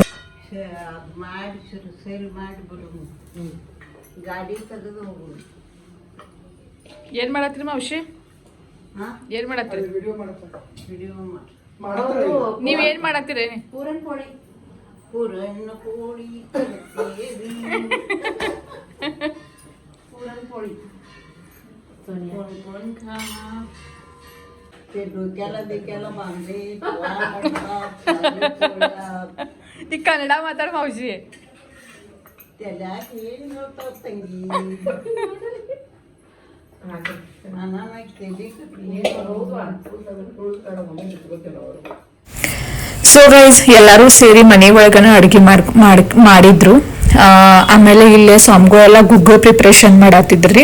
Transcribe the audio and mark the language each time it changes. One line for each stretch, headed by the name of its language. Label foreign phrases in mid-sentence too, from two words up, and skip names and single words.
Kannada: ಮಾಡಿ ಸೇಲ್ ಮಾಡಿ ಬಿಡು ಗಾಡಿ ತೆಗೆದು ಹೋಗು ಏನ್ ಮಾಡತ್ತೀರಿ ಮಾವಶಿ? ಏನ್ ಮಾಡತ್ತೀರಿ? ವಿಡಿಯೋ ನೀವ್ ಏನ್ ಮಾಡತ್ತೀರಿ? ಪೂರನ್ ಪೋಳಿ ಕಲಿತೇವಿ.
Marathi: पुरण पोळी कोण खा ते डोक्याला बिक्याला बांधले ती
Kannada: ಕನ್ನಡ ಮಾತಾಡ
Marathi: मावशी आहे.
Kannada: त्याला ಏನ್ ಹೇಳ್ತಾವ ತಂಗಿ ನಾನು ಕೇಳಿ
English: so guys
Kannada: ಎಲ್ಲರೂ ಸೇರಿ ಮನೆ ಒಳಗನ ಅಡುಗೆ ಮಾಡಿದ್ರು. ಆಮೇಲೆ ಇಲ್ಲೇ ಸ್ವಾಮಿಗಳೆಲ್ಲ ಗುಗ್ಗಳ ಪ್ರಿಪ್ರೇಷನ್ ಮಾಡತ್ತಿದ್ರಿ.